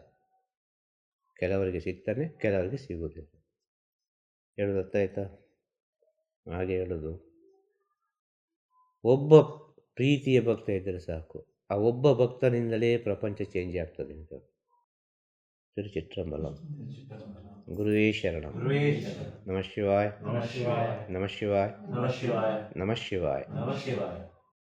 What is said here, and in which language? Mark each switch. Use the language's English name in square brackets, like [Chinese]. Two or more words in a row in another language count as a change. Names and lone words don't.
[Kannada] ಕೆಲವರಿಗೆ ಸಿಗ್ತಾನೆ, ಕೆಲವರಿಗೆ ಸಿಗುವುದಿಲ್ಲ. ಹೇಳೋದು ಅರ್ಥಾಯ್ತಾ? ಹಾಗೆ ಹೇಳೋದು, ಒಬ್ಬ ಪ್ರೀತಿಯ ಭಕ್ತ ಇದ್ದರೆ ಸಾಕು, ಆ ಒಬ್ಬ ಭಕ್ತನಿಂದಲೇ ಪ್ರಪಂಚ ಚೇಂಜ್ ಆಗ್ತದೆ ಅಂತ. [Tamil] ತಿರುಚಿಟ್ರಂಬಲಂ. [Sanskrit] ಗುರುವೇ ಶರಣಂ. ನಮಃ ಶಿವಾಯ. ನಮಃ ಶಿವಾಯ. ನಮಃ ಶಿವಾಯ. ನಮಃ ಶಿವಾಯ. ನಮಃ ಶಿವಾಯ.